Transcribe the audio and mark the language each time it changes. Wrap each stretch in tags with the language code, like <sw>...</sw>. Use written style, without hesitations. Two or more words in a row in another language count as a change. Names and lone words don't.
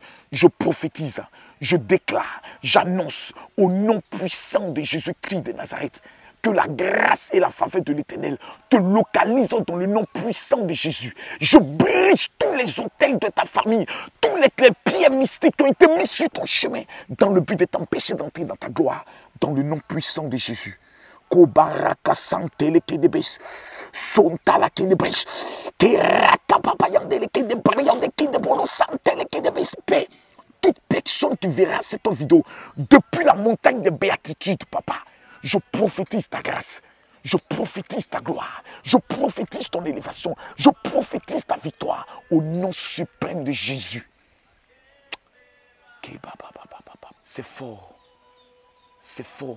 <fr>Je prophétise, je déclare, j'annonce au nom puissant de Jésus-Christ de Nazareth que la grâce et la faveur de l'Éternel te localisent dans le nom puissant de Jésus. Je brise tous les autels de ta famille, tous les pierres mystiques qui ont été mis sur ton chemin dans le but de t'empêcher d'entrer dans ta gloire, dans le nom puissant de Jésus. Kobaraka santele kedebes, sontala kedebes, teraka papayandele kedebriande kedebolo santele kedebes, paix. Toute personne qui verra cette vidéo depuis la montagne de béatitude, papa, je prophétise ta grâce, je prophétise ta gloire, je prophétise ton élévation, je prophétise ta victoire au nom suprême de Jésus. C'est fort, c'est fort.</fr>